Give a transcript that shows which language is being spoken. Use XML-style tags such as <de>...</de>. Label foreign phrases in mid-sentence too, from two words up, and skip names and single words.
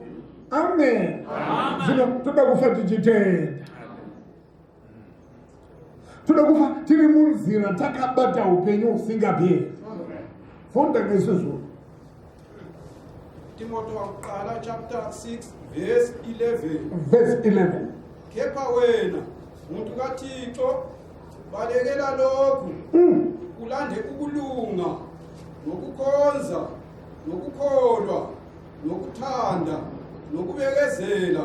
<sn>Amen. Zvino toda kufa tichitenda. Toda kufa tiri munzira takabata upenyu husingaperi.</sn> <nd>Fonda ngesizvo. Timothy wakuqala chapter 6 verse 11. Verse 11. Kepha wena muntu kaThixo balekela lokhu, ulande ukulunga, nokukhonza, nokukholwa, nokuthanda, nokubekezela.</nd>